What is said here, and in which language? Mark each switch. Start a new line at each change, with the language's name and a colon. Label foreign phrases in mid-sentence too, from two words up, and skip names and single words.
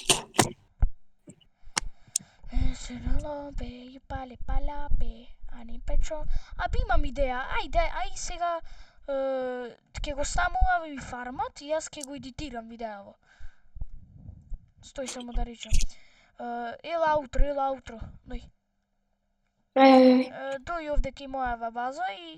Macedonian: Se no lo ve, pale palape, ani pe Речо, имам идеја, ај сега ќе го ставам и фармат и јас ќе го едитирам видеово. Стој само да речам. Ела аутро, дој. Дој овде кај мојава база и